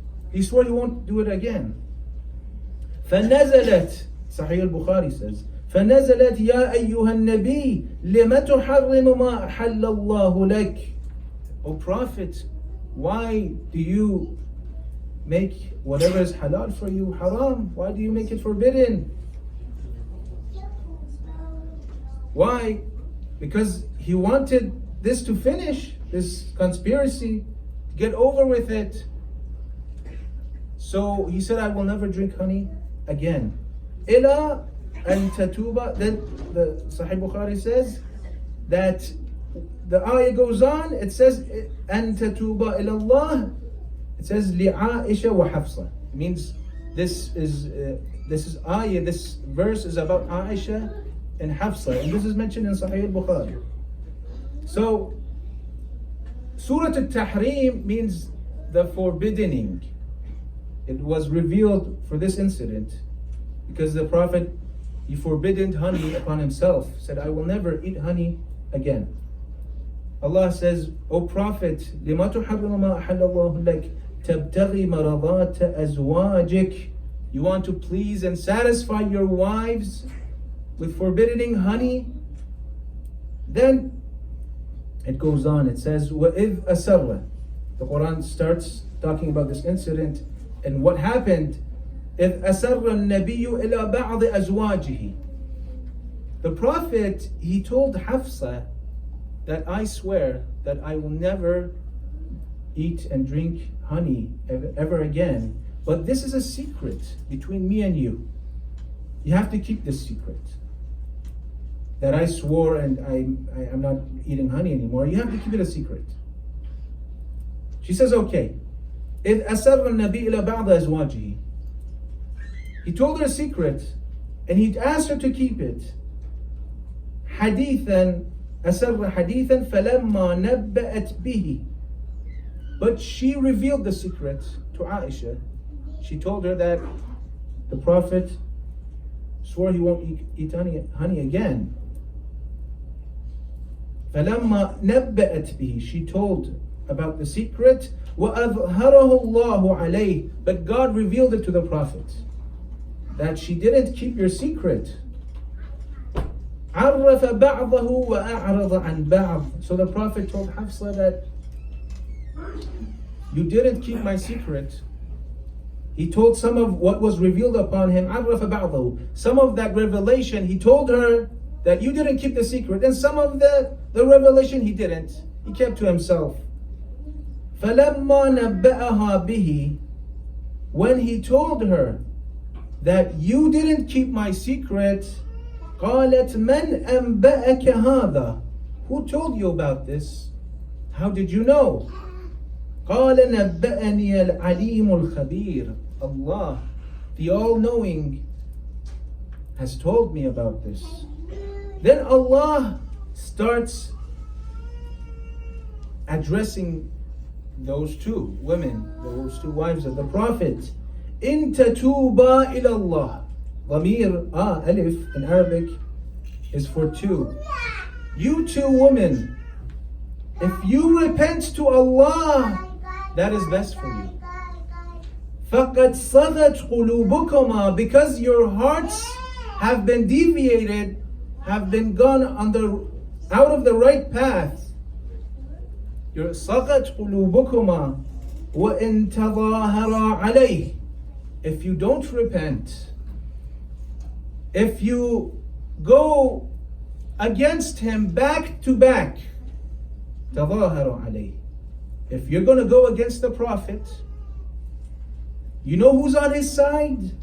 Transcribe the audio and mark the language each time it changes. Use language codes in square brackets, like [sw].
[en] He swore he won't do it again. [ar] فنزلت, [en] Sahih al-Bukhari says, [ar] فنزلت يا أيها النبي لم تحرم ما أحل الله لك. [en] O Prophet, why do you make whatever is halal for you haram? Why do you make it forbidden? Why? Because he wanted this to finish, this conspiracy, to get over with it. So he said, I will never drink honey again. [ar] Ila an tatuba. [en] Then the Sahih Bukhari says that the ayah goes on, it says [ar] an tatuba ila Allah. [en] It says li'aisha wa Hafsa. It means this ayah, this verse is about Aisha and Hafsa, and this is mentioned in Sahih al-Bukhari. So Surah al-Tahrim means the forbidding. It was revealed for this incident because the Prophet, he forbidden honey upon himself, said, I will never eat honey again. Allah says, O Prophet, [ar] لِمَا تُحَرِّمُ مَا أَحَلَّ اللَّهُ لَكَ تَبْتَغِي مَرَضَاتَ أَزْوَاجِكَ. [en] You want to please and satisfy your wives with forbidding honey? Then it goes on, it says, [ar] وَإِذْ أَسَرَّ. [en] The Quran starts talking about this incident and what happened. [ar] إِذْ أَسَرَّ النَّبِيُّ إِلَى بَعْضِ أَزْوَاجِهِ. [en] The Prophet, he told Hafsa that I swear that I will never eat and drink honey ever again. But this is a secret between me and you. You have to keep this secret. That I swore and I'm not eating honey anymore. You have to keep it a secret. She says, okay. [ar] إِذْ أَسَرَّ النَّبِيُّ إِلَى بَعْضِ أَزْوَاجِهِ. [en] He told her a secret, and he'd asked her to keep it. [ar] حديثا أسر حديثا فلما نبأت به. [en] But she revealed the secret to Aisha. She told her that the Prophet swore he won't eat honey again. [ar] فلما نبأت به. [en] She told about the secret. [ar] وأظهره الله عليه. [en] But God revealed it to the Prophet that she didn't keep your secret. [ar] عرف بعضه وأعرض عن بعض. [en] So the Prophet told Hafsa that you didn't keep my secret. He told some of what was revealed upon him. [ar] عرف بعضه. [en] Some of that revelation he told her that you didn't keep the secret, and some of the revelation he didn't. He kept to himself. [ar] فلما نبأها به. [en] When he told her that you didn't keep my secret, [ar] قالت من أنبأك هذا. [en] Who told you about this? How did you know? [ar] قال نبأني العليم الخبير. [en] Allah, the all-knowing, has told me about this. Then Allah starts addressing those two women, those two wives of the Prophet. [ar] إن تتوبا إلى الله. [en] ضمير alif in Arabic is for two. You two women, if you repent to Allah, that is best for you. [ar] فَقَدْ صَغَتْ قُلُوبُكُمَا. [en] Because your hearts have been deviated, have been gone out of the right path. Your [ar] صَغَتْ قُلُوبُكُمَا وَإِن تَظَاهَرَا عَلَيْهِ. [en] If you don't repent, if you go against him back to back, [ar] تَظَاهَرَا عَلَيْهِ. [en] If you're going to go against the Prophet, you know who's on his side?